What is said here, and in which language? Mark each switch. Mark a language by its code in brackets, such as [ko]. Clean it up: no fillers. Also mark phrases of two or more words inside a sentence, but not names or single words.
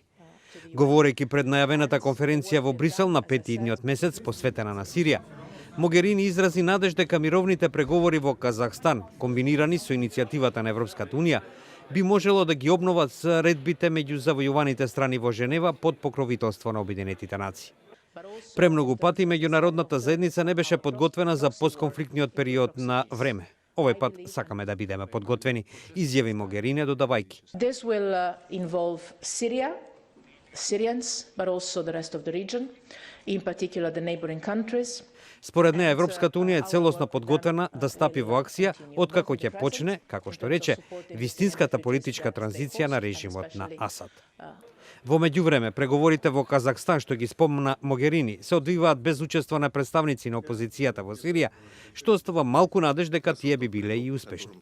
[mk] Говорејќи пред најавената конференција во Брисел на 5 идниот месец посветена на Сирија, Могерини изрази надеж дека мировните преговори во Казахстан, комбинирани со иницијативата на Европската унија, би можело да ги обноват средбите меѓу завојуваните страни во Женева под покровителство на Обединетите нации. Премногу пати меѓународната заедница не беше подготвена за постконфликтниот период на време. Овој пат сакаме да бидеме подготвени, изјави Могерини додавајќи. [en] This will involve Syria, Syrians, but also the rest of the region, in particular the neighboring countries. [mk] Според неа, Европската унија е целосно подготвена да стапи во акција откако ќе почне, како што рече, вистинската политичка транзиција на режимот на Асад. Во меѓувреме, преговорите во Казахстан, што ги спомна Могерини, се одвиваат без учество на представници на опозицијата во Сирија, што остава малку надеж дека тие би биле и успешни.